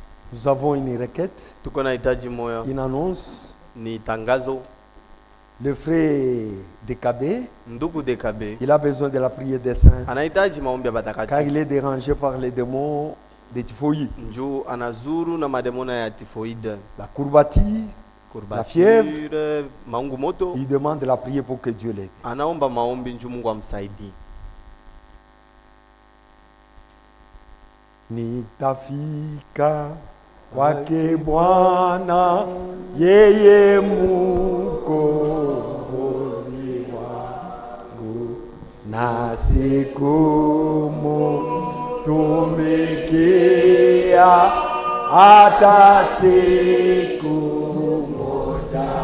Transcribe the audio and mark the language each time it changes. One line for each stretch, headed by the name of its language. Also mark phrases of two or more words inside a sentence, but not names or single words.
French: Nous avons une requête,
Swahili: Tuko na hitaji moyo.
French: une annonce.
Swahili: Ni tangazo.
French: Le frère Dekabé,
Swahili: Ndugu Dekabe
French: il a besoin de la prière des saints
Swahili: anahitaji maombi ya
French: car
Swahili: batakatifu.
French: il est dérangé par les démons de typhoïde,
Swahili: Njoo anazuru na mademona ya typhoïde,
French: la courbature, la fièvre.
Swahili: maungu moto.
French: Il demande de la prière pour que Dieu l'aide.
Swahili: Anaomba maombi njoo Mungu amsaidie. Nitafika kwake Bwana, yeye Mkombozi wangu, na siku mutumikia hata siku moja.